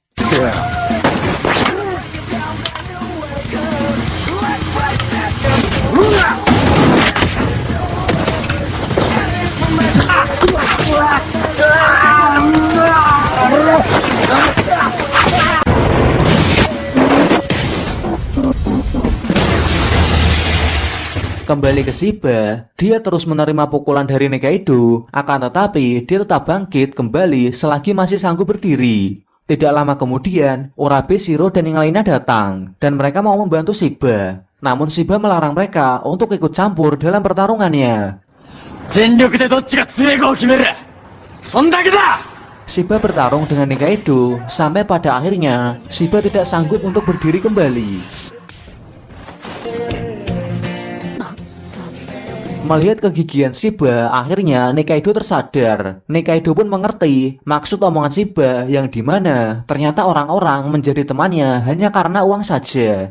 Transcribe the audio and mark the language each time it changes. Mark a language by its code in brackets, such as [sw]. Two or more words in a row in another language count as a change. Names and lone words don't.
[id] Kembali ke Shiba, dia terus menerima pukulan dari Nikaido, akan tetapi dia tetap bangkit kembali selagi masih sanggup berdiri. Tidak lama kemudian, Urabe, Shiro, dan yang lainnya datang, dan mereka mau membantu Shiba. Namun Shiba melarang mereka untuk ikut campur dalam pertarungannya. [ja] 全力でどっちが強いかを決めるそんだけだ [id] Shiba bertarung dengan Nikaido, sampai pada akhirnya Shiba tidak sanggup untuk berdiri kembali. Melihat kegigihan Shiba, akhirnya Nikaido tersadar. Nikaido pun mengerti maksud omongan Shiba yang dimana ternyata orang-orang menjadi temannya hanya karena uang saja.